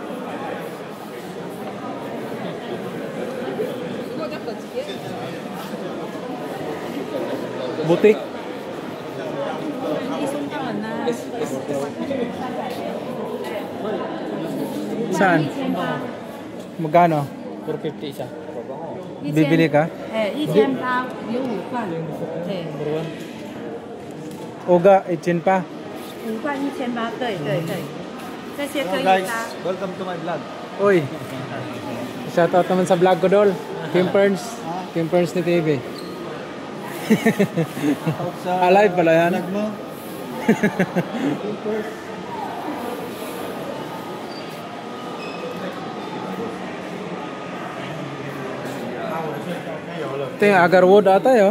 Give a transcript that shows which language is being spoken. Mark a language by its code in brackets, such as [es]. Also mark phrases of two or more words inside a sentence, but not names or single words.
[tl] Butik. Saan? Magkano? 450 isa. Bibili ka? [zh] 1800有5块，对 [tl] Uga, itchin pa. [zh] ，5块1800，对对对，这些可以 [en] Guys, [zh] 搭。 [en] welcome to my vlog. [tl] Uy. Shoutout naman sa vlog ko, Dol. Kim Perns. Kim Perns ni TV. Alive pala yan. Vlog mo. Ito yung agarwood ata yun.